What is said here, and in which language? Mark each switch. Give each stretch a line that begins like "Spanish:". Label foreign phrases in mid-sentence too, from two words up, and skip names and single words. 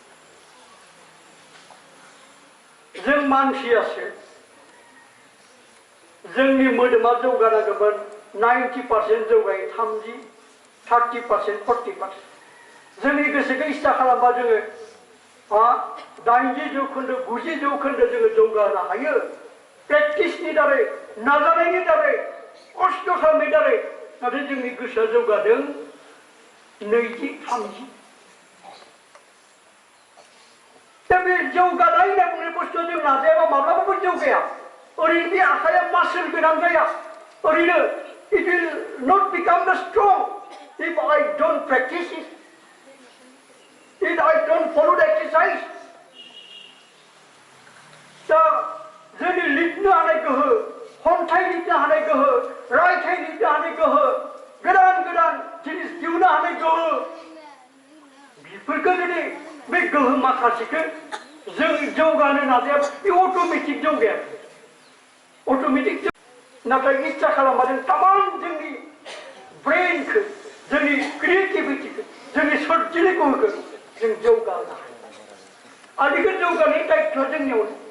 Bodo: जों मानसियासो जोंनि मोदोमा जौगानांगौमोन 90% जौगायो 30% 40% जोंनि गोसोखौ इस्सा खालामबा जोङो 80 जौखोन्दो 90 जौखोन्दो जोङो जौगानो हायो प्रेक्टिसनि दारै नाजानायनि दारै खस्थ' खालामनायनि दारै नाथाय जोंनि गोसोआ जौगादों 20-30 दा बे जौगानाय होनना बुंनाय बुस्थुआ जों नाजायाबा माब्लाबाबो जौगाया ओरैनो बे आखाइया मासोल गोनां जाया ओरैनो
English: it will not become the strong if I don't practice it if I don't follow the exercise
Bodo: दा जोंनि लिरनो हानाय गोहो खन्थाइ लिरनो हानाय गोहो रायथाइ लिरनो हानाय गोहो गोदान गोदान जिनिस दिहुननो हानाय गोहो बेफोरखौ जुदि बे गोहो माखासेखौ जों जौगानो नाजायाबा बे अट'मेटिक जौगाया अट'मेटिक नाथाय इच्छा खालामबा जों तामान जोंनि ब्रेनखौ जोंनि क्रिएटिभिटिखौ जोंनि सोरजिलु गोहोखौ जों जौगानो हायो आरो बेखौ जौगानायनि दायित्वआ जोंनियाव